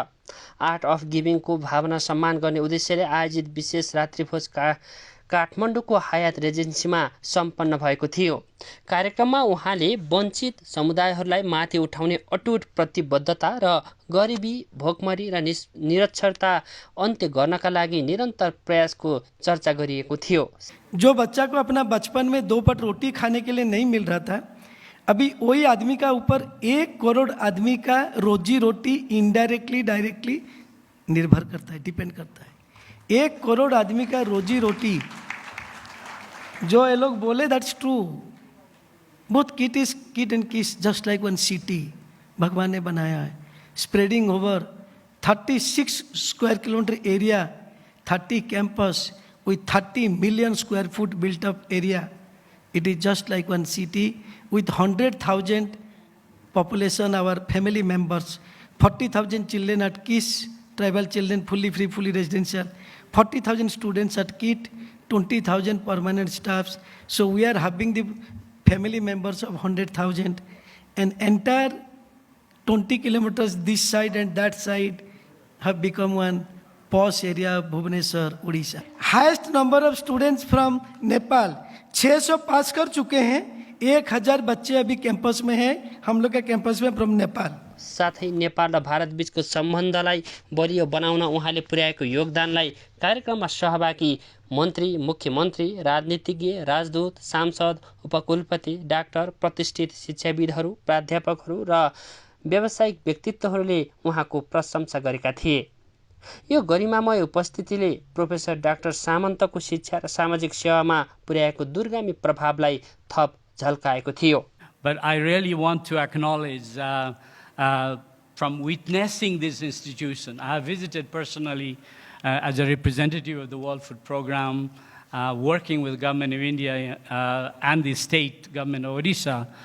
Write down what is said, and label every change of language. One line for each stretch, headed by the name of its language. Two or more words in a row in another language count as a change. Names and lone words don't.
Nepali: आर्ट अफ गिभिङको भावना सम्मान गर्ने उद्देश्यले आयोजित विशेष रात्रिभोज काठमाडौँको हयात रेजेन्सीमा सम्पन्न भएको थियो। कार्यक्रममा उहाँले वञ्चित समुदायहरूलाई माथि उठाउने अटुट प्रतिबद्धता र गरिबी, भोकमरी र निरक्षरता अन्त्य गर्नका लागि निरन्तर प्रयासको चर्चा गरिएको थियो।
Hindi: जो बच्चा को अपना बचपन में 2 पट रोटी खाने के लिए नहीं मिल रहा था, अभी वही आदमी का ऊपर 1 करोड़ आदमी का रोजी रोटी
English: indirectly directly
Hindi: निर्भर करता है, डिपेंड करता है। 1 करोड़ आदमी का रोजी रोटी, जो ये लोग बोले
English: that's true. Both KIIT and KISS just like one city
Hindi: भगवान ने बनाया है,
English: spreading over 36 square kilometer area, 30 campus with 30 million square foot built up area. It is just like one city with 100,000 population, our family members, 40,000 children at KISS, tribal children fully free, fully residential, 40,000 students at KIT, 20,000 permanent staffs. So we are having the family members of 100,000 and entire 20 kilometers this side and that side have become one posh area of Bhubaneswar, Odisha. Highest number of students from Nepal,
Hindi: 600 पास कर चुके हैं। 1000 बच्चे अभी कैंपस में हैं, हम लोग का कैंपस में फ्रॉम नेपाल।
Nepali: साथै नेपाल र भारत बीचको सम्बन्धलाई बलियो बनाउन उहाँले पुर्याएको योगदानलाई कार्यक्रममा सहभागी मन्त्री, मुख्यमन्त्री, राजनीतिज्ञ, राजदूत, सांसद, उपकुलपति, डाक्टर, प्रतिष्ठित शिक्षाविदहरू, प्राध्यापकहरू र व्यावसायिक व्यक्तित्वहरूले उहाँको प्रशंसा गरेका थिए। यो गरिमामय उपस्थितिले प्रोफेसर डाक्टर सामन्तको शिक्षा र सामाजिक सेवामा पुर्याएको दूरगामी प्रभावलाई थप झल्काएको थियो।
English: But I really want to acknowledge from witnessing this institution. I have visited personally as a representative of the World Food Programme, working with the Government of India and the state government of Odisha.